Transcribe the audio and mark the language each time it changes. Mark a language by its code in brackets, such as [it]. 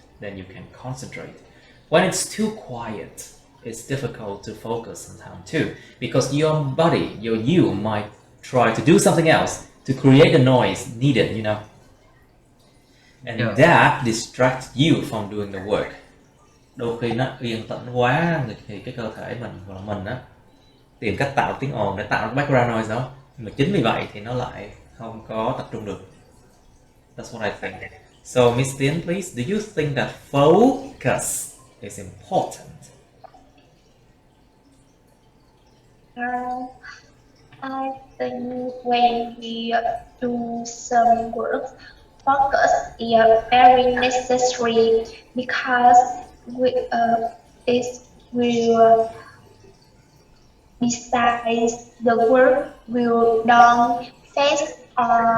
[en] Then you can concentrate. When it's too quiet, it's difficult to focus sometimes too, because your body, you might try to do something else to create the noise needed, you know. And Yeah. that distracts you from doing the work. [vi] Đôi khi nó yên tĩnh quá thì cái cơ thể mình hoặc là mình á tìm cách tạo tiếng ồn để tạo [en] background noise [vi] đó, mà chính vì vậy thì nó lại không có tập trung được. [en] That's what I think. So Miss Tiến, please, do you think that focus is important? I think when we do some work, focus is very necessary because it will besides the work will done fast or